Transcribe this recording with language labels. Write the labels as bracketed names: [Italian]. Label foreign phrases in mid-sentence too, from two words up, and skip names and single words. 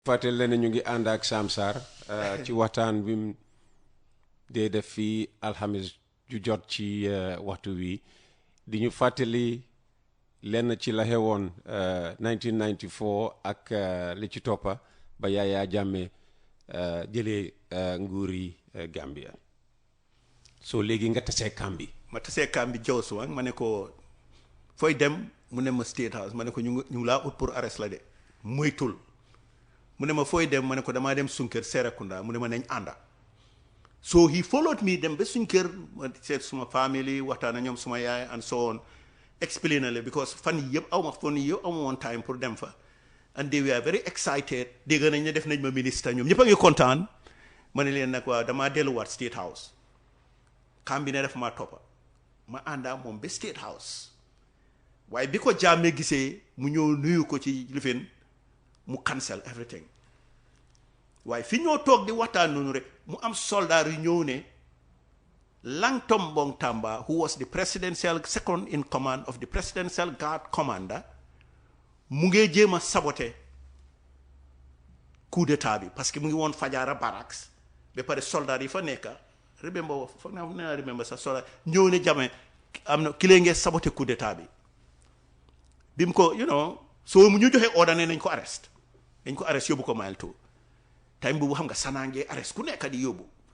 [Wolof] fàttali leen ñu ngi ànd ak Sam Sarr ci waxtaan bi mu dee def fii alxamis ju jot ci waxtu wi di ñu fàttali lenn ci la xewoon 1994 ak li ci toppa ba Yaya Jammeh jëlee nguuri Gambia soo léegi nga tasee kambi ma tasee kambi Jawsuwang ma ne ko fooy dem mu ne ma State House ma ne ko ñu laa ut [French] pour arrest [Wolof] la de moytul mu ne ma fooy dem ma ne ko damaa dem suñ kër Serekunda mu ne ma nañ ànda [English] so he followed me [Wolof] dem ba suñ kër ma seet suma family waxtaan ak ñoom suma yaay [English] and so on [Wolof] explain na le because fan yi yëpp aw ma woon time pour dem fa [English] and they were very excited [Wolof] dégg nañ ne def nañ ma ministre ñoom ñëpp a ngi kontaan ma ne leen nag waaw damaa delluwaat State House kam bi ne def maa toppa ma àndaa moom ba State House waaye bi ko Jammeh gisee mu ñëw nuyu ko ci lifin mu [English] cancel everything [Wolof] waaye fi ñoo toog di waxtaan noonu rek mu am soldat yu ñëw ne Langtombong Tamba [English] who was the presidential second in command of the presidential guard commander [Wolof] mu ngee jéem a saboter [French] coup d'état [Wolof] bi [French] parce que [Wolof] mu ngi woon Fajara barracks ba pare soldat yi fa nekka remember sa soldat ñëw ne Jammeh am na ki lee ngee saboter [French] coup d'état [Wolof] bi bi mu ko soo mu ñu joxe ordre ne nañ ko arrest yóbbu ko Mile 2 time boobu xam nga Sanna ngee arrest ku nekk di yóbbu